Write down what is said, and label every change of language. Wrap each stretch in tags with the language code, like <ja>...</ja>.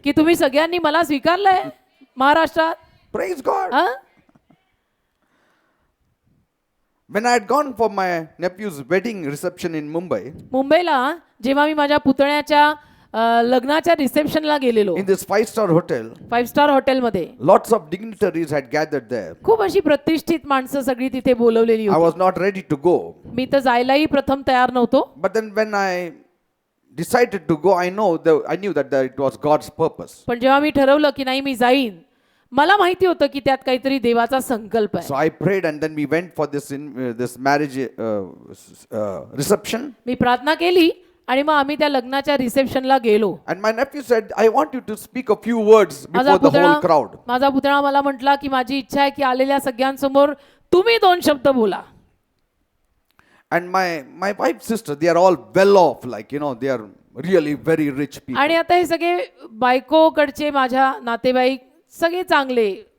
<mr>की तुम्ही सगळ्यांनी मला स्वीकारलंय महाराष्ट्रात.</mr> <en>Praise God.</en> <mr>हा?</mr> <en>When I had gone for my nephew's wedding reception in Mumbai,</en> <mr>मुंबईला जेव्हा मी माझ्या पुतण्याच्या लग्नाच्या रिसेप्शनला गेलेलो,</mr> <en>in this 5-star hotel,</en> <mr>5 star हॉटेलमध्ये,</mr> <en>lots of dignitaries had gathered there.</en> <mr>खूप अशी प्रतिष्ठित माणसं सगळी तिथे बोलवलेली</mr> <en>I</en> <mr>होती.</mr> <en>was not ready to go.</en> <mr>मी तर जायलाही प्रथम तयार नव्हतो.</mr> <en>But then when I decided to go, I knew that it was God's purpose.</en> <mr>पण जेव्हा मी ठरवलं की नाही मी जाईन, मला माहिती होतं की त्यात काहीतरी देवाचा संकल्प आहे.</mr> <en>So I prayed and then we went for this marriage reception.</en> <mr>मी प्रार्थना केली आणि मग आम्ही त्या लग्नाच्या रिसेप्शनला गेलो.</mr> <en>And my nephew said, I want you to speak a few words before the whole crowd.</en> <mr>माझा पुतणा मला म्हटला की माझी इच्छा आहे की आलेल्या सगळ्यांसमोर तुम्ही 2 शब्द बोला.</mr> <en>And my wife's sister, they are all well off, like, they are really very rich people.</en> <mr>आणि आता हे सगळे बायकोकडचे माझ्या नातेवाईक सगळे चांगले,</mr>